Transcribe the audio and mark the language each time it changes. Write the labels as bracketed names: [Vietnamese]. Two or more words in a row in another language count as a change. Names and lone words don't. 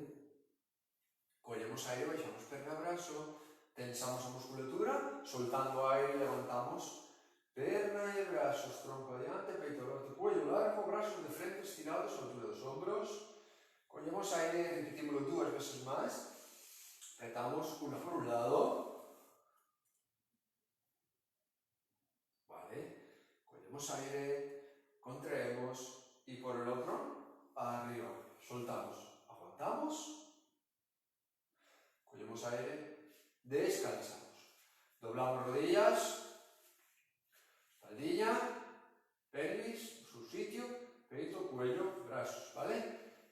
[Galician] Collemos aire, baixamos perna, brazo, tensamos a musculatura, soltando aire, levantamos, perna e brazos, tronco adiante, peito aberto, cuello largo, brazos de frente estirados, altura dos hombros, collemos aire, repetímoslo 2 veces máis, [Spanish] apretamos una por un lado, cogemos aire, contraemos y por el otro, arriba, soltamos, aguantamos, cogemos aire, descansamos, doblamos rodillas, espaldilla, pelvis, su sitio, peito, cuello, brazos, ¿vale?